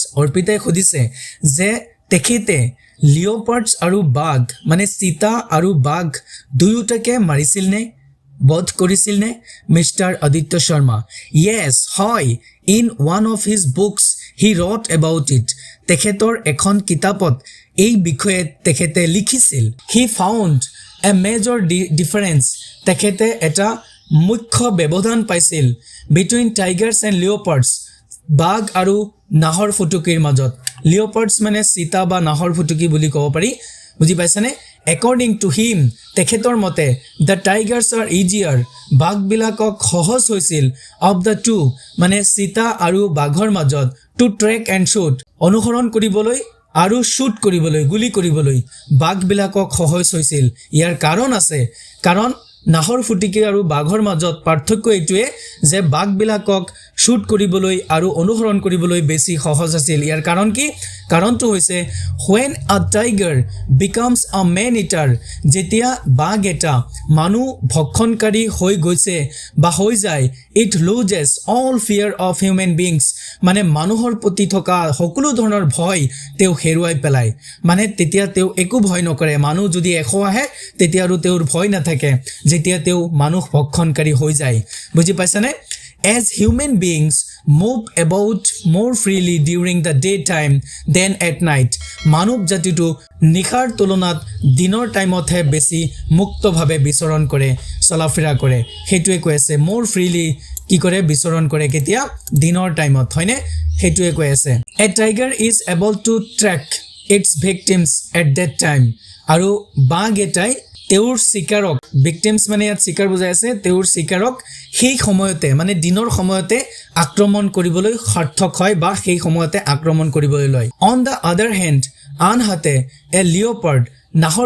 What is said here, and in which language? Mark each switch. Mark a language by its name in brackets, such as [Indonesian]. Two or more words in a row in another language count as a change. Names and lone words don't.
[Assamese] অৰ্পিতাই সুধিছে যে তেখেতে leopards আৰু বাঘ মানে চিতা আৰু বাঘ দুয়োটাকে মাৰিছিল নে বধ কৰিছিল নে মিষ্টাৰ আদিত্য শৰ্মা Yes, হয় [English] In one of his books he wrote about it [Assamese] তেখেতৰ এখন কিতাপত এই বিষয়ে তেখেতে লিখিছিল [English] He found a major difference [Assamese] তেখেতে এটা মুখ্য ব্যৱধান পাইছিল [English] between tigers and leopards [Assamese] বাঘ আৰু নাহৰ ফুটুকিৰ মাজত leopards মানে চিতা বা নাহৰ ফুটুকি বুলি ক'ব পাৰি বুজি পাইছানে [English] according to him [Assamese] তেখেতৰ মতে [English] the tigers are easier [Assamese] বাঘবিলাকক সহজ হৈছিল [English] of the two [Assamese] মানে চিতা আৰু বাঘৰ মাজত [English] to track and shoot [Assamese] অনুসৰণ কৰিবলৈ আৰু শুট কৰিবলৈ গুলি কৰিবলৈ বাঘবিলাকক সহজ হৈছিল ইয়াৰ কাৰণ আছে কাৰণ নাহৰ ফুটুকি আৰু বাঘৰ মাজত পাৰ্থক্য এইটোৱে যে বাঘবিলাকক শুট কৰিবলৈ আৰু অনুসৰণ কৰিবলৈ বেছি সহজ আছিল ইয়াৰ কাৰণ কি কাৰণটো হৈছে [English] when a tiger becomes a man eater [Assamese] যেতিয়া বাঘ এটা মানুহ ভক্ষণকাৰী হৈ গৈছে বা হৈ যায় [English] it loses all fear of human beings [Assamese] মানে মানুহৰ প্ৰতি থকা সকলো ধৰণৰ ভয় তেওঁ হেৰুৱাই পেলায় মানে তেতিয়া তেওঁ একো ভয় নকৰে মানুহ যদি এশ আহে তেতিয়া আৰু তেওঁৰ ভয় নাথাকে যেতিয়া তেওঁ মানুহ ভক্ষণকাৰী হৈ যায় বুজি পাইছানে [English] As human beings move about more freely during the daytime than at night, [Assamese] মানৱ জাতিটো নিশাৰ তুলনাত দিনৰ টাইমতহে বেছি মুক্তভাৱে বিচৰণ কৰে চলাফিৰা কৰে সেইটোৱে কৈ আছে [English] more freely [Assamese] কি কৰে বিচৰণ কৰে কেতিয়া দিনৰ টাইমত হয়নে সেইটোৱে কৈ আছে [English] A tiger is able to track its victims at that time [Assamese] আৰু বাঘ এটাই তেওঁৰ শিকাৰক ভিকটিমছ মানে ইয়াত শিকাৰ বুজাই আছে তেওঁৰ শিকাৰক সেই সময়তে মানে দিনৰ সময়তে আক্ৰমণ কৰিবলৈ সাৰ্থক হয় বা সেই সময়তে আক্ৰমণ কৰিবলৈ লয় [English] on the other hand [Assamese] আনহাতে [English] a leopard [Assamese] নাহৰ